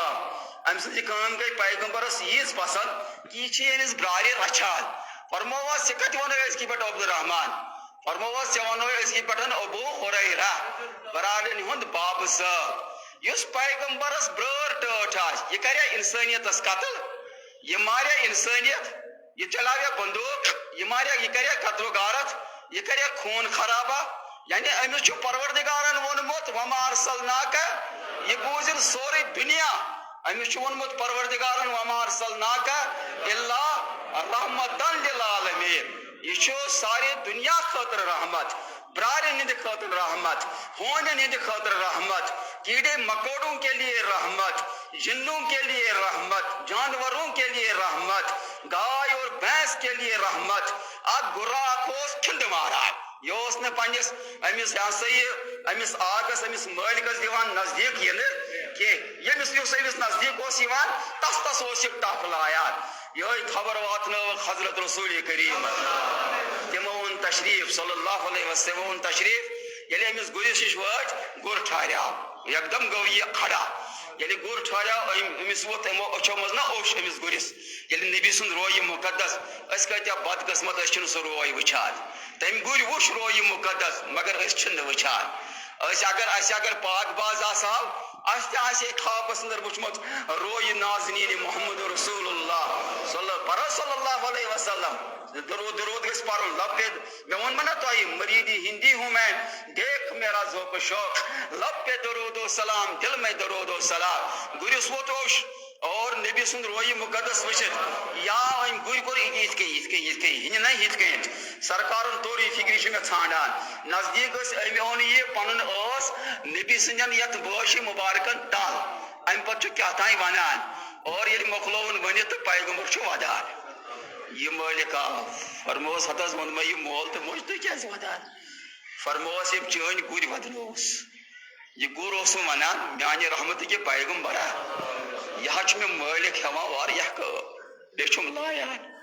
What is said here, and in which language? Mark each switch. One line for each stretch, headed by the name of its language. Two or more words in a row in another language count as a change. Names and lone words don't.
Kashmiri: یہِ کٲم گٔے پیغمبرس ییٖژ پسنٛد کہِ یہِ چھِ أمِس برٛارِ رچھان فرمووس ژےٚ کتہِ ووٚنُے أزکہِ پٮ۪ٹھ عبدالرحمان فرمووس ژےٚ ووٚنُے أزکہِ پٮ۪ٹھ ابوٗ ہُریرہ برادرن ہُنٛد بابہٕ صٲب یُس پیغمبرس برٲر ٹٲٹھ آسہِ یہِ کریا انسٲنیتس قتل یہ ماریا انسانیت یہ چلاویا بندوق یہ کریا قتل و غارت یہ کریا خون خرابہ یعنی امس چھُ پروردگارن وونمت
Arabic: وما ارسلناک
Kashmiri: یہ بوزن سورے دنیا امس چھُ وونمت پروردگارن
Arabic: وما ارسلناک الا رحمتن للعالمین
Kashmiri: یہ چھُ سارے دنیا خاطر رحمت برارن ہند خاطر رحمت
Urdu: ہونن ہند خاطر رحمت کیڑے مکوڑوں کے لیے رحمت جنوں کے لیے رحمت جانوروں کے لیے رحمت گائے اور بھینس کے لیے رحمت اب
Kashmiri: گراک اوس کھنڈ ماران یہ اوس نہ پنس امس امس آگس امس مالکس دیوان نزدیک یہ یمس یُس امس نزدیک اوس یوان تس اوس یہ ٹپ لایان یہ خبر واتنٲوٕکھ حضرت رسول کریم تمو اون تشریف
Arabic: صلی اللہ علیہ وسلم
Kashmiri: اون تشریف ییٚلہِ أمِس گُرِس نِش وٲتۍ گُر ٹھہریو یکدم گوٚو یہِ کھڑا ییٚلہِ گُر ٹھہریو أمِس ووت یِمو أچھو منٛز نا اوٚش أمِس گُرِس ییٚلہِ نبی سُنٛد رویہِ مُقدس أسۍ کۭتیاہ بدقٕسمت أسۍ چھِنہٕ سُہ روے وٕچھان تٔمۍ گُرۍ وٕچھ رویہِ مُقدس مگر أسۍ چھِنہٕ وٕچھان أسۍ اگر پاک باز آسہو اَسہِ تہِ آسہِ ہے خوابس انٛدر وٕچھمُت رویہِ نازنیٖنہِ محمد رسول اللہ
Arabic: صلی اللہ علیہ وسلم
Kashmiri: درود گژھِ پرُن لب پہ مےٚ ووٚنمو نا تۄہہِ
Urdu: مریٖدی ہندی ہوں میں دیکھ میرا ذوق شوق لب پہ درود و سلام دل میں درود و سلام
Kashmiri: گُرِس ووت اوٚش اور نبی سُنٛد رویہِ مُقدس وٕچھِتھ یا أمۍ گُرۍ
Urdu: کوٚر یِتھ کٔنۍ ہِنہِ نہ یِتھ کٔنۍ سرکارن توٚر یہِ فِکرِ چھِ مےٚ ژھانڈان نزدیٖک ٲسۍ أمۍ اوٚن یہِ پنُن ٲس نبی سٕنٛدٮ۪ن یتھ بٲشی مُبارکن تل امہِ پتہٕ چھُ کیٛاہ تام ونان اور ییٚلہِ مۄکلووُن ؤنِتھ تہٕ پیغمبر چھُ ودان یہ مٲلِک آو فرمووس ہتہٕ حظ ووٚن مےٚ یہِ مول تہٕ موج تُہۍ کیٛازِ ودان فرمووس ییٚمۍ چٲنۍ گُرۍ ودنووُس یہ گر اوسُم ونان میانہِ رحمتٕکہِ پیغمبرا یہ حظ چھُ مےٚ مٲلِک ہٮ۪وان واریاہ کٲم بیٚیہِ چھُم لایان